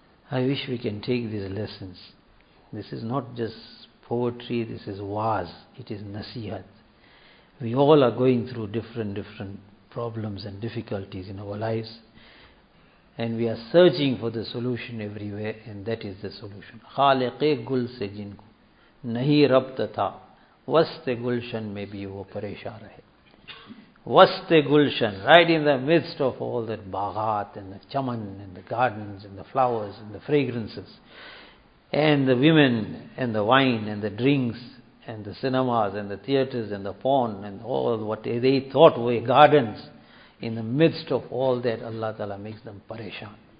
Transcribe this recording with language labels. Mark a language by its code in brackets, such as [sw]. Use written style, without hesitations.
[en] I wish we can take these lessons. This is not just poetry, this is waaz, it is nasihat. We all are going through different problems and difficulties in our lives, and we are searching for the solution everywhere, and that is the solution. [ur] خالقِ گل سے جن کو نہیں ربط تھا وسطِ گلشن میں بھی وہ پریشان رہے. [en] Waste gulshan, right in the midst of all that baghat and the chaman and the gardens and the flowers and the fragrances and the women and the wine and the drinks and the cinemas and the theatres and the porn and all what they thought were gardens, in the midst of all that Allah Ta'ala makes them pareshan.